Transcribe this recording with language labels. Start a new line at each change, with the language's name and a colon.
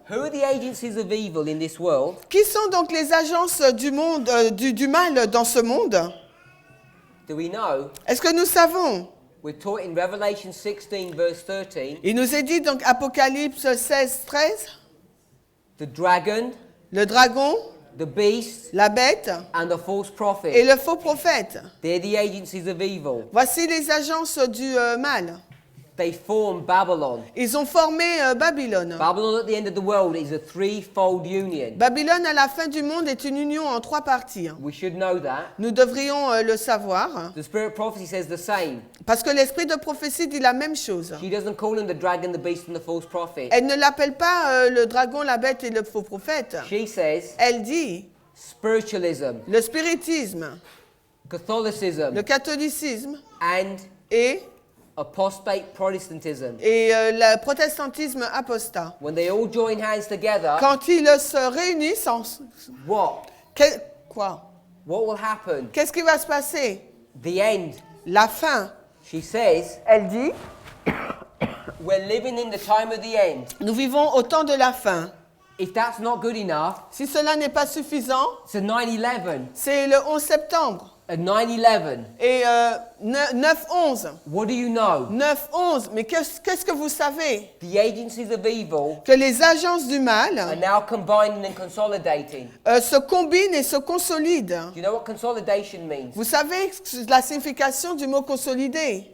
English: Who are the agencies of evil in this world?
French: Qui sont donc les agences du monde, du mal dans ce monde?
English: Do we know?
French: Est-ce que nous savons?
English: We're taught in Revelation 16, verse 13,
French: Il nous est dit donc Apocalypse 16, 13,
English: the dragon,
French: le dragon,
English: the beast,
French: la bête
English: and the false
French: et
English: prophet.
French: le faux prophète.
English: They're the agencies of evil.
French: Voici les agences du mal.
English: They form Babylon.
French: Ils ont formé Babylone.
English: Babylon at the end of the world is a threefold union.
French: Babylone à la fin du monde est une union en 3 parties.
English: We should know that.
French: Nous devrions le savoir
English: The spirit of prophecy says the same.
French: parce que l'esprit de prophétie dit la même chose.
English: She doesn't call him the dragon, the beast, and the false prophet.
French: Elle ne l'appelle pas le dragon, la bête et le faux prophète.
English: She says
French: Elle dit
English: spiritualism,
French: le spiritisme,
English: Catholicism,
French: le catholicisme
English: and
French: et
English: apostate Protestantism.
French: le protestantisme apostat.
English: When they all join hands together,
French: Quand ils se réunissent,
English: what?
French: quoi?
English: What will happen?
French: Qu'est-ce qui va se passer?
English: The end.
French: La fin.
English: She says,
French: Elle dit,
English: we're living in the time of the end.
French: nous vivons au temps de la fin.
English: If that's not good enough,
French: Si cela n'est pas suffisant,
English: it's a 9/11.
French: c'est le 11 septembre.
English: A 9/11.
French: Et 9-11.
English: What do you know? 9-11.
French: Mais qu'est-ce que vous savez?
English: The agencies of evil
French: Que les agences du
English: are
French: mal
English: now combining and consolidating.
French: se combinent et se consolident.
English: Do you know what consolidation means?
French: Vous savez la signification du mot consolider?